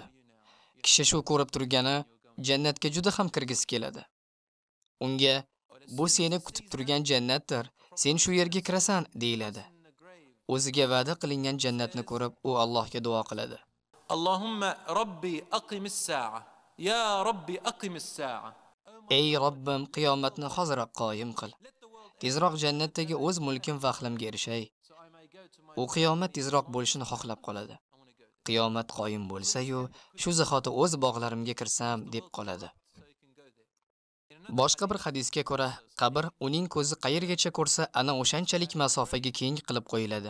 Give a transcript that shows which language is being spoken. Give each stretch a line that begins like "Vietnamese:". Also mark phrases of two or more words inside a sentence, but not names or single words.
Uzbek: Kishi shu ko'rib turgani jannatga juda ham kirgisi keladi. Unga: "Bu seni kutib turgan jannatdir. Sen shu yerga kirasan", deyiladi. O'ziga va'da qilingan jannatni ko'rib, u Allohga duo qiladi.
Arabic: اللهم رب أقم الساعة يا رب أقم الساعة. Ya robbi aqimis sa'a.
Uzbek: Ey Robbim, qiyomatni hoziroq qoyim qil. Tezroq jannatdagi o'z mulkim va aqlimga erishay. U qiyomat tezroq bo'lishini xohlab qoladi. Qiyomat qoyim bo'lsa-yu, shu zahoti o'z bog'larimga kirsam deb qoladi. Boshqa bir hadisga ko'ra, qabr uning ko'zi qayergacha ko'rsa, ana o'shanchalik masofaga keng qilib qo'yiladi.